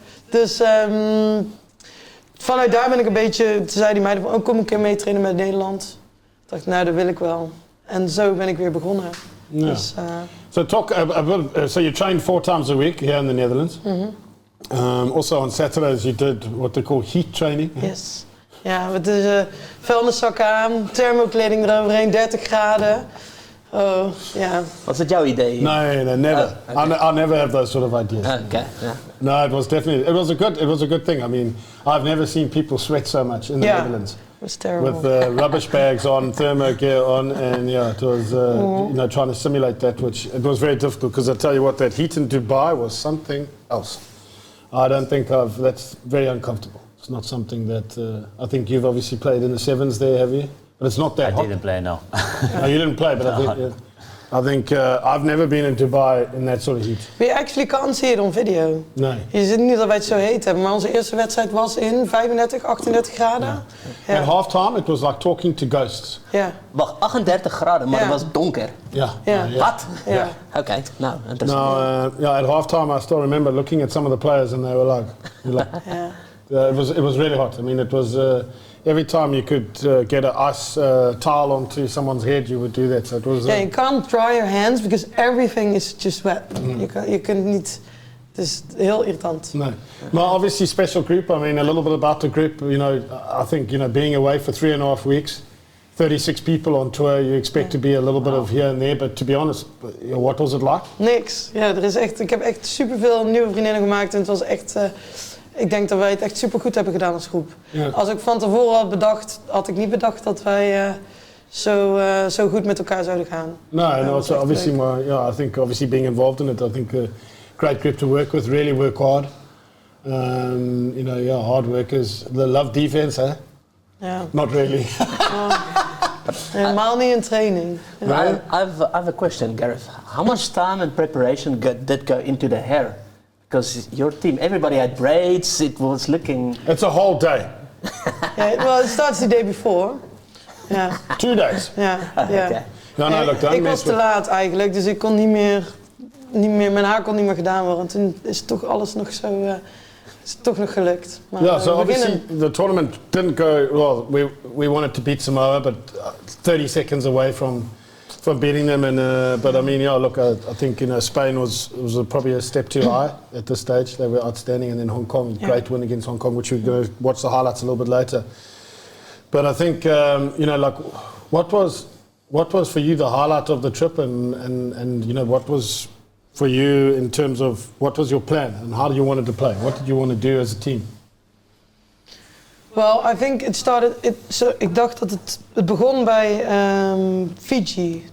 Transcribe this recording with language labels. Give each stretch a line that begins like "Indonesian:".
Dutch: Dus vanuit daar ben ik een beetje... Toen zei die meiden van, kom een keer mee trainen met Nederland. Toen dacht ik, dat wil ik wel. En zo ben ik weer begonnen.
English: Yeah.
Dutch: Dus,
English: so talk about, so you train 4 times a week here in the Netherlands. Also on Saturdays you did what they call heat training. Yes.
Dutch: Ja, met de vuilniszakken aan, thermokleding eroverheen, 30 graden. Oh, ja. Was het jouw idee?
English: No, never. Oh, okay. I never have those sort of ideas. Okay, yeah. No, it was definitely, it was a good thing. I mean, I've never seen people sweat so much in the Netherlands. It was terrible. With rubbish bags on, thermo gear on, and it was, trying to simulate that, which it was very difficult, because I tell you what, that heat in Dubai was something else. I don't think that's very uncomfortable. It's not something that, I think you've obviously played in the sevens there, have you? But it's not that hot. I didn't play, no. No, you didn't play, but I think I've never been in Dubai in that sort of heat. But you actually can't see it on video.
Dutch: Nee. Je ziet niet dat wij het zo heet hebben, maar onze eerste wedstrijd was in 35, 38 graden. Ja.
English: At halftime, it was like talking to ghosts.
Dutch: Ja. Wacht, 38 graden, maar Ja. het was donker.
English: Yeah.
Dutch: Ja. Wat? Ja. Oké, nou, interessant.
English: Now, at halftime, I still remember looking at some of the players, and they were like,
Dutch: Ja.
English: it was really hot. I mean, it was every time you could get an ice towel onto someone's head, you would do that. So it was. You can't dry your hands because everything is just wet.
Dutch: Je kunt niet. Het is heel irritant.
English: No, but obviously special group. I mean, a little bit about the group. I think being away for 3.5 weeks, 36 people on tour. You expect to be a little bit of here and there, but to be honest, what was it like?
Dutch: Niks. Ja, ik heb echt superveel nieuwe vriendinnen gemaakt en het was echt. Ik denk dat wij het echt supergoed hebben gedaan als groep. Ja. Als ik van tevoren had bedacht, had ik niet bedacht dat wij zo goed met elkaar zouden gaan.
English: No, so obviously, I think obviously being involved in it, I think a great group to work with. Really work hard. Hard workers. They love defense, huh?
Dutch: Ja.
English: Not really.
Dutch: Helemaal niet in training. Ja.
English: I have a question, Gareth. How much time and preparation did go into the hair? Because your team, everybody had braids. It was looking. It's a whole day. Well, it starts the day before.
Dutch: Ja.
English: 2 days.
Dutch: Ja.
English: Okay. No, look,
Dutch: ik was te laat eigenlijk, dus ik kon niet meer, mijn haar kon niet meer gedaan worden. En toen is toch alles nog zo, is het toch nog gelukt. Maar,
English: Yeah, so obviously the tournament didn't go well. We wanted to beat Samoa, but 30 seconds away from beating them. And but I mean, look, I think Spain was probably a step too high at this stage. They were outstanding, and then Hong Kong, great win against Hong Kong, which we're going to watch the highlights a little bit later. But I think what was for you the highlight of the trip, and what was for you in terms of what was your plan and how do you want to play? What did you want to do as a team? Well, I think it started.
Dutch: Ik dacht dat het begon bij Fiji.